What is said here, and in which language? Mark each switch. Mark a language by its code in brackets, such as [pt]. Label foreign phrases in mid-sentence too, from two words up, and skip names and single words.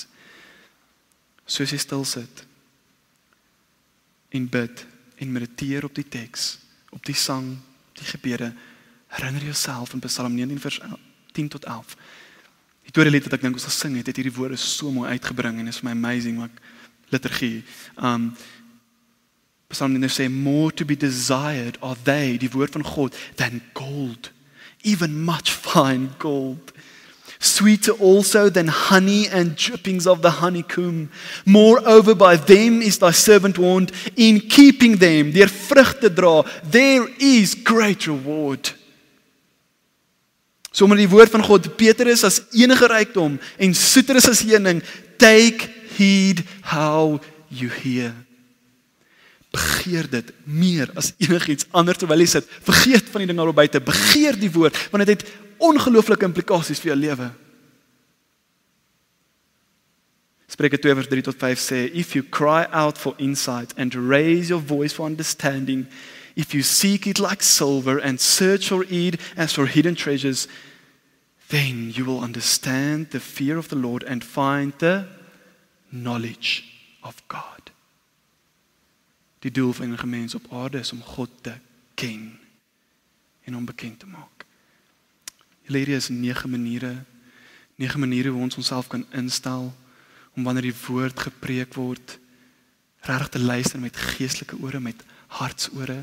[af] Soos jy stil sit en bid en mediteer op die teks, op die sang, op die gebede, herinner jouself in Psalm 19 vers 10 tot 11. Die tweede lied wat ek dink ons gesing het hierdie woorde so mooi uitgebring en is vir my amazing, maar liturgie. Psalm 19 sê, [en] more to be desired are they, [af] die woord van God, [en] than gold, even much fine gold. Sweeter also than honey and drippings of the honeycomb. Moreover, by them is thy servant warned, in keeping them, [af] deur vrug te dra, [en] there is great reward. [af] So omdat die woord van God beter is as enige rykdom en soeter is as honing, [en] take heed how you hear. [af] Begeer dit meer as enigiets anders terwyl jy sit. Vergeet van die ding daar buite. Begeer die woord, want dit het ongelooflike implikasies vir jou lewe. Spreuke 2 vers 3 tot 5 sê, [en] if you cry out for insight and raise your voice for understanding, if you seek it like silver and search for it as for hidden treasures, then you will understand the fear of the Lord and find the knowledge of God. [af] Die doel van enige mens op aarde is om God te ken en om bekend te maak. Hierdie is 9 maniere hoe ons onsself kan instel om wanneer die woord gepreek word, regtig te luister met geestelike ore, met hartsore.